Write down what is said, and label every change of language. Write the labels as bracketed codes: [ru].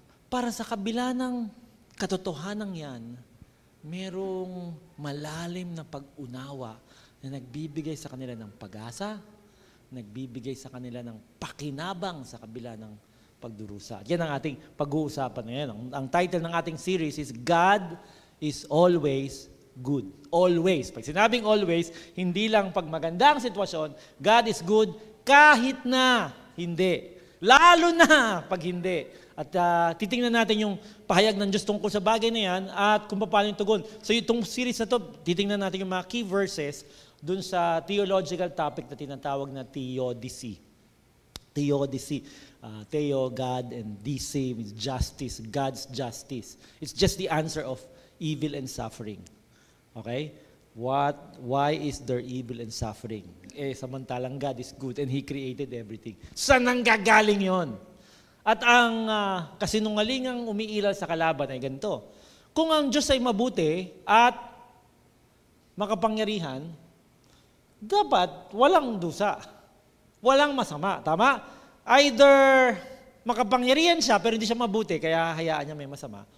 [tl] Para sa kabila ng katotohanan yan, merong malalim na pag-unawa na nagbibigay sa kanila ng pag-asa, nagbibigay sa kanila ng pakinabang sa kabila ng pagdurusa. Yan ang ating pag-uusapan ngayon. Ang title ng ating series is God is Always Good. Always. Pag sinabing always, hindi lang pag maganda ang sitwasyon, [en] God is good [tl] kahit na hindi. Lalo na pag hindi. At titingnan natin yung pahayag ng Diyos tungkol sa bagay na yan at kung paano yung tugon. So itong series na to, titingnan natin yung mga key verses dun sa theological topic na tinatawag na theodicy. Theodicy. [en] Theo, God, and DC means justice, God's justice. It's just the answer of evil and suffering. Okay? Why is there evil and suffering? Samantalang God is good and He created everything. [tl] Saan ang gagaling yon? At ang kasinungalingang umiiral sa kalaban ay ganito. Kung ang Diyos ay mabuti at makapangyarihan, dapat walang dusa. Walang masama. Tama? Either makapangyarihan siya pero hindi siya mabuti, kaya hayaan niya may masama.